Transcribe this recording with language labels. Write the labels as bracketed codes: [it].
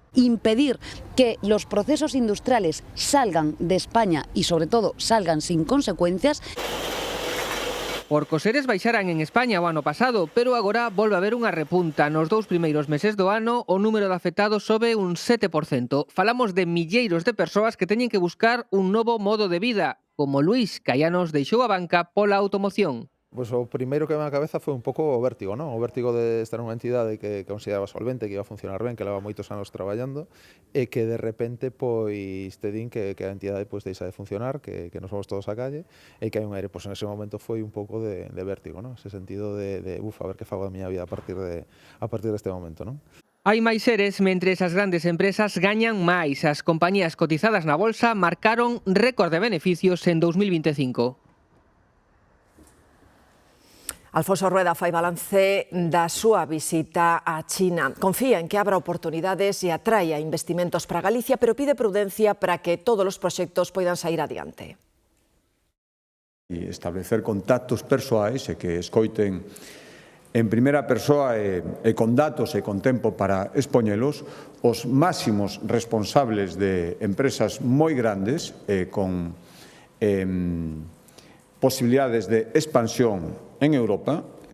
[es] Impedir que los procesos industriales salgan de España y, sobre todo, salgan sin consecuencias. [gl] Porque os seres baixaran en España o ano pasado, pero agora volve a haber unha repunta. Nos 2 primeiros meses do ano, o número de afectados sobe un 7%. Falamos de milleiros de persoas que teñen que buscar un novo modo de vida, como Luís, que hai anos deixou a banca pola automoción. Pois o primeiro que me na cabeza foi un pouco o vértigo, non? O vértigo de estar nunha entidade que consideraba solvente, que iba a funcionar ben, que leva moitos anos traballando, e que de repente pois te din que a entidade pois deixa de funcionar, que nos vamos todos á calle, e que hai un aire, pois en ese momento foi un pouco de vértigo, non? Ese sentido de a ver que fago da miña vida a partir deste momento, non? Hai máis seres, mentres as grandes empresas gañan máis. As compañías cotizadas na bolsa marcaron récord de beneficios en 2025. Alfonso Rueda fai balance da súa visita a China. Confía en que abra oportunidades e atraia investimentos para Galicia, pero pide prudencia para que todos os proxectos poidan sair adiante. E establecer contactos persoais e que escoiten en primeira persoa e con datos e con tempo para expoñelos os máximos responsables de empresas moi grandes con posibilidades de expansión en Europa.